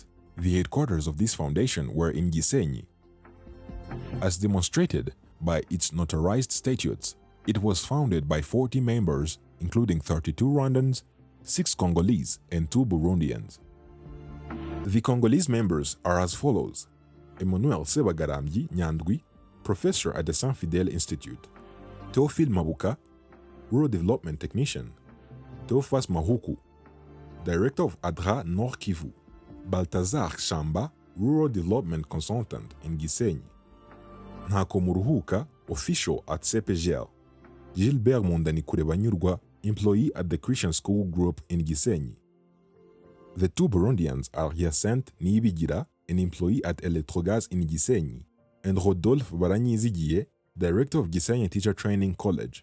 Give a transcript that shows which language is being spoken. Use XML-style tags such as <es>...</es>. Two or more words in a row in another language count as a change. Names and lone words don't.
<en>The headquarters of this foundation were in Gisenyi. As demonstrated by its notarized statutes, it was founded by 40 members, including 32 Rwandans, 6 Congolese, and 2 Burundians. The Congolese members are as follows: Emmanuel Sebagaramyi Nyandwi, professor at the Saint Fidèle Institute; Théophile Mabuka, rural development technician; Theophas Mahuku, director of ADRA Nord Kivu; Baltazar Shamba, rural development consultant in Gisenyi; Ntakomuruhuka, official at CPGL; Gilbert Mundanikurebanyurwa, employee at the Christian School Group in Gisenyi. The 2 Burundians are Hyacinthe Niyibigira, an employee at Electrogaz in Gisenyi, and Rodolphe Baranyizigiye, director of Gisenyi Teacher Training College.</en>